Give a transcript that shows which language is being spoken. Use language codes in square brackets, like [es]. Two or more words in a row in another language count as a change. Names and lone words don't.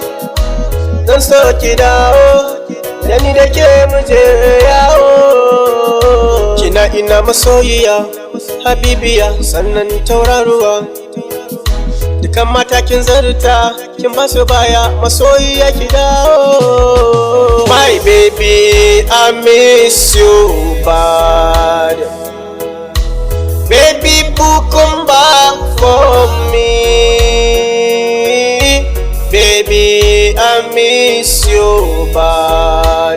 [ha] Zan so ki dawo, da ni da ke mu je yawo. Kina ina masoyiya, habibiya, sannan tauraruwa. Dukan matakin zarta, kin ba su baya, masoyiya ki dawo. [en] My baby, I miss you bad. Baby boo, come back for me. Baby, I miss you bad.